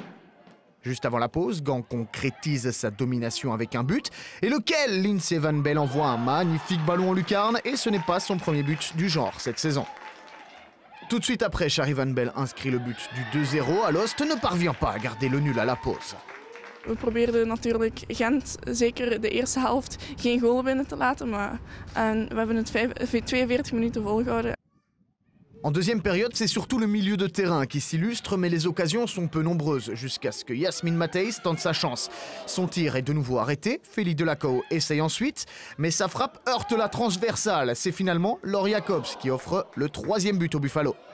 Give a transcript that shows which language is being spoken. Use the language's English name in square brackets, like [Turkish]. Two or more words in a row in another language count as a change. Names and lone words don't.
[French] Juste avant la pause, Gand concrétise sa domination avec un but, et lequel Lindsay Van Bell envoie un magnifique ballon en lucarne, et ce n'est pas son premier but du genre cette saison. Tout de suite après, Shari Van Bell inscrit le but du 2-0. Alost ne parvient pas à garder le nul à la pause. [Dutch] We probeerden natuurlijk Gent zeker de eerste helft geen goal binnen te laten, maar we hebben het 42 minuten volgehouden. [French] En deuxième période, c'est surtout le milieu de terrain qui s'illustre, mais les occasions sont peu nombreuses, jusqu'à ce que Yasmine Matthijs tente sa chance. Son tir est de nouveau arrêté, Feli Delacau essaye ensuite, mais sa frappe heurte la transversale. C'est finalement Laure Jacobs qui offre le 3e but au Buffalo.